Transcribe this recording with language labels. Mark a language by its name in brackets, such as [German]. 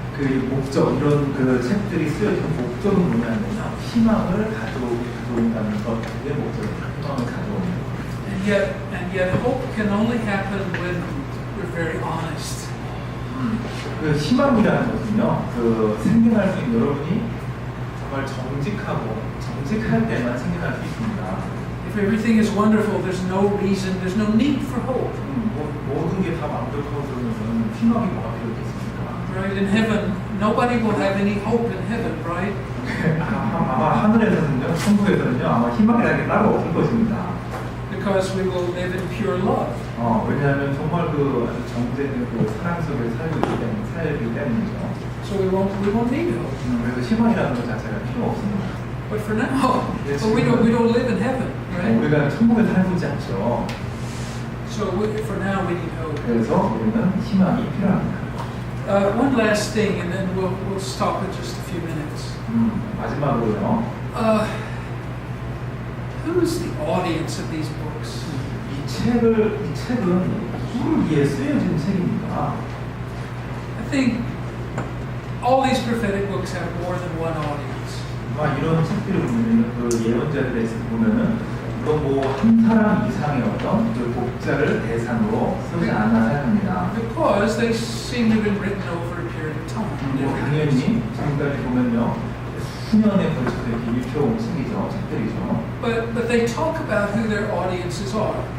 [Korean] 그 목적, 이런 그 책들이 쓰여진 목적은 뭐냐면요, 희망을 가져온다는 것, 그게 목적입니다. 희망을 가져오는 것. [English] And yet hope can only happen when we're very honest. [Korean] 그 희망이라는 것은요, 그 생겨날 수 있는 여러분이 정말 정직할 때만 생겨날 수 있습니다. [English] If everything is wonderful, there's no reason, there's no need for hope. [Korean] 모든 게 다 완벽하고 그러면 희망이 뭐가 필요했겠습니까? [English] Right? In heaven, nobody will have any hope in heaven, right? [Korean] 아마 하늘에서는요, 천국에서는요, 아마 희망이라는 게 따로 없을 것입니다. [English] Because we will live in pure love. [Korean] 왜냐하면 정말 그 아주 정제된 그 사랑 속에 살기 때문이죠. [English] So we won't need hope. [Korean] 그래서 희망이라는 것 자체가 필요 없습니다. [English] But for now, but we don't live in heaven, right? [Korean] 우리가 천국에 살고 있지 않죠. [English] So for now, we need hope. [Korean] 그래서 우리는 희망이 필요합니다. [English] One last thing, and then we'll stop in just a few minutes. [Korean] 마지막으로요. [English] Who's the audience of these books? [Korean] 이 책은 누구를 위해 쓰여진 책입니까? [English] I think all these prophetic books have more than one audience. [Korean] 이런 책들을 보면 그 예언자들에 보면은 이건 한 사람 이상의 어떤 그 독자를 대상으로 쓰지 않나 생각합니다. [English] Because they seem to have been written over a period of time. [Korean] 당연히 지금까지 보면요, 수년에 걸쳐서 이렇게 읽혀온 책들이죠. [English] But they talk about who their audiences are.